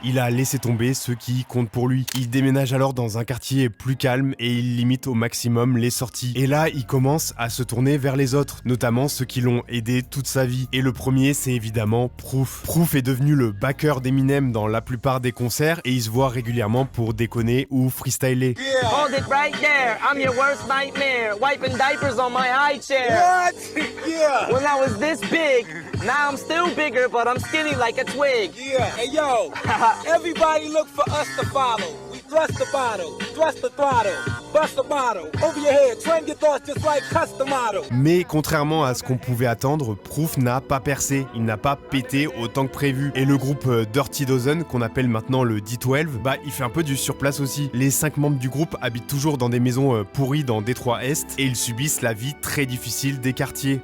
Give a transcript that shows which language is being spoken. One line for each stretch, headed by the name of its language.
French: Il a laissé tomber ce qui compte pour lui. Il déménage alors dans un quartier plus calme et il limite au maximum les sorties. Et là, il commence à se tourner vers les autres, notamment ceux qui l'ont aidé toute sa vie. Et le premier, c'est évidemment Proof. Proof est devenu le backer d'Eminem dans la plupart des concerts et il se voit régulièrement pour déconner ou freestyler.
English: Yeah. Hold it right there, I'm your worst nightmare. Wiping diapers on my high chair. What? Yeah. When I was this big, now I'm still bigger, but I'm skinny like a twig. Yeah. Hey, yo, everybody look for us to follow. We thrust the bottle, thrust the throttle. Bust a bottle over your head, train your thoughts just like custom model.
French: Mais contrairement à ce qu'on pouvait attendre, Proof n'a pas percé, il n'a pas pété autant que prévu. Et le groupe Dirty Dozen, qu'on appelle maintenant le D12, bah il fait un peu du surplace aussi. Les 5 membres du groupe habitent toujours dans des maisons pourries dans Détroit Est et ils subissent la vie très difficile des quartiers.